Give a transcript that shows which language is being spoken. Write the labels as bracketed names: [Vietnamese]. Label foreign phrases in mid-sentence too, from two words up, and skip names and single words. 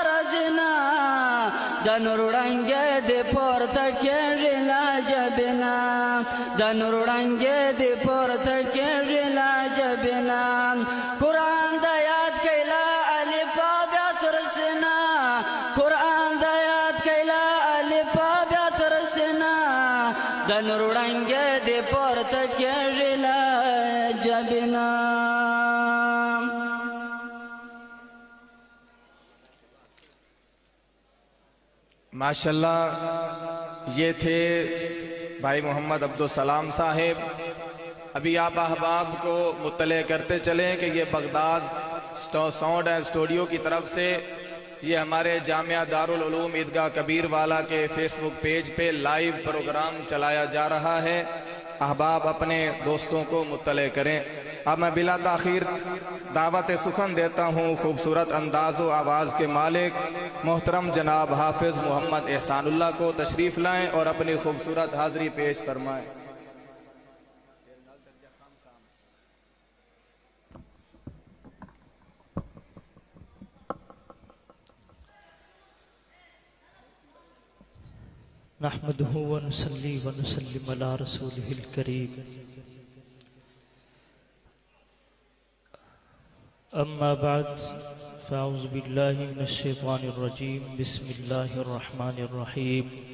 [Pashto] زنا د نور وړانګې دې پورته کېږي لا جبنا د نور وړانګې دې پورته کېږي لا جبنا قرآن د یاد کیلا الف بیا تر سنا قرآن د یاد کیلا الف بیا تر سنا د نور وړانګې دې پورته کېږي لا جبنا [Urdu] ماشاءاللہ یہ تھے بھائی محمد عبدالسلام صاحب. ابھی آپ احباب کو مطلع کرتے چلیں کہ یہ بغداد ساؤنڈ اینڈ اسٹوڈیو کی طرف سے یہ ہمارے جامعہ دارالعلوم عیدگاہ کبیر والا کے فیس بک پیج پہ لائیو پروگرام چلایا جا رہا ہے، احباب اپنے دوستوں کو مطلع کریں۔ اب میں بلا تاخیر دعوت سخن دیتا ہوں خوبصورت انداز و آواز کے مالک محترم جناب حافظ محمد احسان اللہ کو، تشریف لائیں اور اپنی خوبصورت حاضری پیش فرمائیں۔ [Arabic] نحمده ونصلي ونسلم على رسوله الكريم، أما بعد، فأعوذ بالله من الشيطان الرجيم، بسم الله الرحمن الرحيم۔